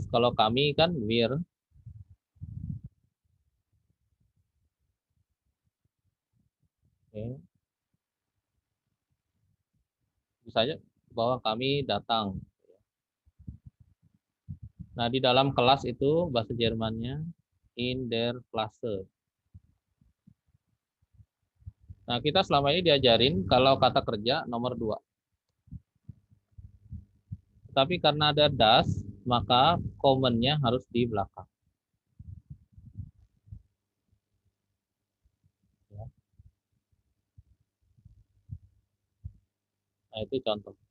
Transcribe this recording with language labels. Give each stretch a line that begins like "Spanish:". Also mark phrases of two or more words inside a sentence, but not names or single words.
Indonesian: Kalau kami kan wir. Oke. Bisa aja bahwa kami datang. Nah, di dalam kelas itu bahasa Jermannya
German: in der Klasse.
Indonesian: Nah, kita selama ini diajarin kalau kata kerja nomor 2. Tapi karena ada das, maka komennya harus di belakang. Nah, itu contoh.